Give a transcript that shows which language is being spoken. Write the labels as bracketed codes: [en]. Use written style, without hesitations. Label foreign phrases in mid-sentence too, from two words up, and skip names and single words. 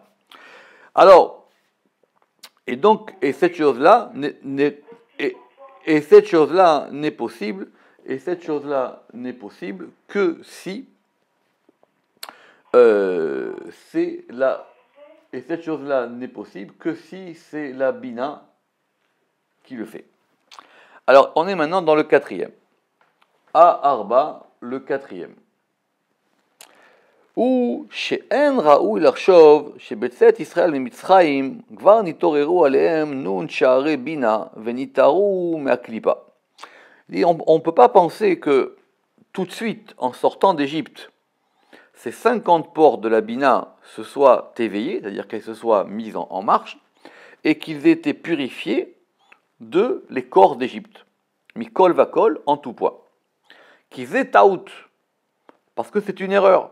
[fr] Alors, et cette chose-là n'est possible, que si c'est la Bina qui le fait. Alors, on est maintenant dans le quatrième. A-Arba, le quatrième. [he] הוא שאין ראוי לחשוב שבצאת ישראל ממצרים כבר נתעוררו עליהם נון שערי בינה ונתערו מהקליפה. [fr] On ne peut pas penser que tout de suite, en sortant d'Égypte, ces 50 portes de la Bina se soient éveillées, c'est-à-dire qu'elles se soient mises en marche, et qu'ils aient été purifiés de l'écorce d'Égypte. [he] מכל וכל, [fr] en tout point. Qu'ils aient taout, parce que c'est une erreur.